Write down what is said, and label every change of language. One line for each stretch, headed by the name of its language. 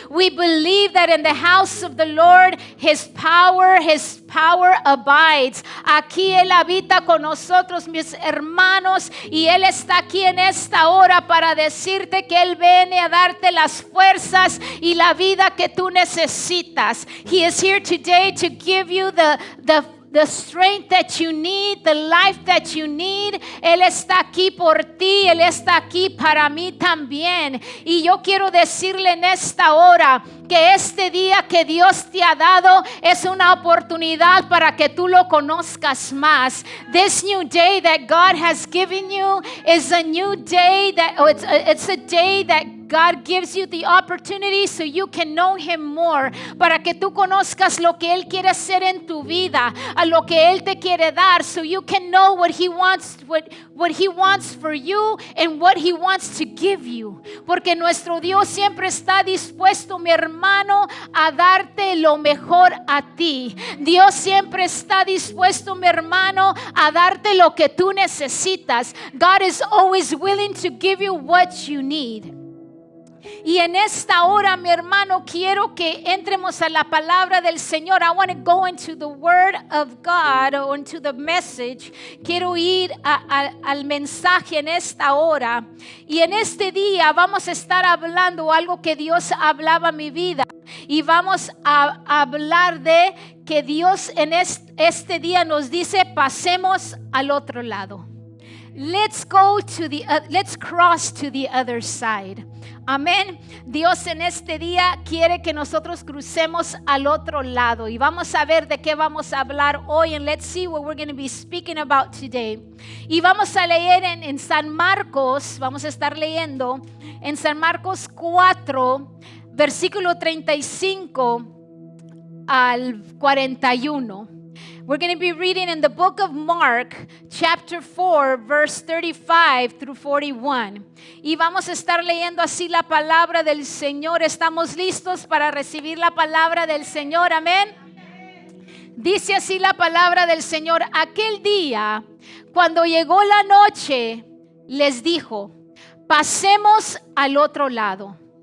English: We believe that in the house of the Lord, His power abides.
Spanish: Aquí Él habita con nosotros, mis hermanos, y Él está aquí en esta hora para decirte que Él viene a darte las fuerzas y la vida que tú necesitas.
English: He is here today to give you the strength that you need, the life that you need.
Spanish: Él está aquí por ti, Él está aquí para mí también. Y yo quiero decirle en esta hora que este día que Dios te ha dado es una oportunidad para que tú lo conozcas más.
English: This new day that God has given you is a new day it's a day that God gives you the opportunity so you can know Him more,
Spanish: para que tú conozcas lo que Él quiere hacer en tu vida, a lo que Él te quiere dar,
English: so you can know what He wants, what He wants for you and what He wants to give you.
Spanish: Porque nuestro Dios siempre está dispuesto, mi hermano, a darte lo mejor a ti. Dios siempre está dispuesto, mi hermano, a darte lo que tú necesitas.
English: God is always willing to give you what you need.
Spanish: Y en esta hora, mi hermano, quiero que entremos a la palabra del Señor.
English: I want to go into the word of God, or into the message.
Spanish: Quiero ir al mensaje en esta hora. Y en este día vamos a estar hablando algo que Dios hablaba a mi vida. Y vamos a hablar de que Dios en este día nos dice, pasemos al otro lado.
English: Let's cross to the other side.
Spanish: Amén. Dios en este día quiere que nosotros crucemos al otro lado. Y vamos a ver de qué vamos a hablar hoy.
English: And let's see what we're going to be speaking about today.
Spanish: Y vamos a leer en San Marcos, vamos a estar leyendo en San Marcos 4, versículo 35 al 41.
English: We're going to be reading in the book of Mark, chapter 4, verse 35 through 41.
Spanish: Y vamos a estar leyendo así la palabra del Señor. ¿Estamos listos para recibir la palabra del Señor? Amén. Dice así la palabra del Señor. Aquel día, cuando llegó la noche, les dijo, pasemos al otro lado.